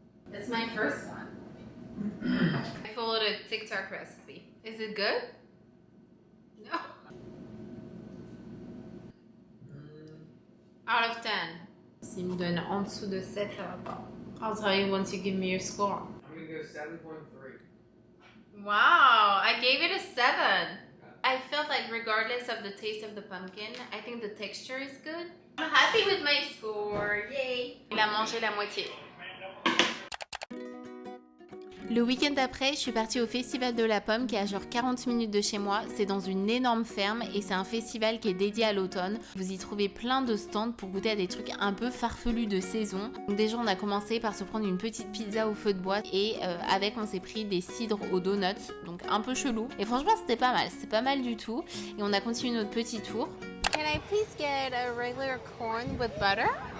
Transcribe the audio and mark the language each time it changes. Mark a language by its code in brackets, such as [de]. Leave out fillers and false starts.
[en] That's my first one. I followed a TikTok recipe. Is it good? No. Out of 10. [fr] S'il me donne en dessous de 7, ça va pas. [en] I'll tell you once you give me your score. I'm gonna go 7.3. Wow, I gave it a 7. I felt like regardless of the taste of the pumpkin, I think the texture is good. I'm happy with my score, yay! [fr] Il a mangé la moitié. Le week-end après, je suis partie au Festival de la Pomme qui est à genre 40 minutes de chez moi. C'est dans une énorme ferme et c'est un festival qui est dédié à l'automne. Vous y trouvez plein de stands pour goûter à des trucs un peu farfelus de saison. Donc déjà, on a commencé par se prendre une petite pizza au feu de bois et avec, on s'est pris des cidres aux donuts. Donc un peu chelou. Et franchement, c'était pas mal. C'était pas mal du tout. Et on a continué notre petit tour. [en] Can I please get a regular corn with butter?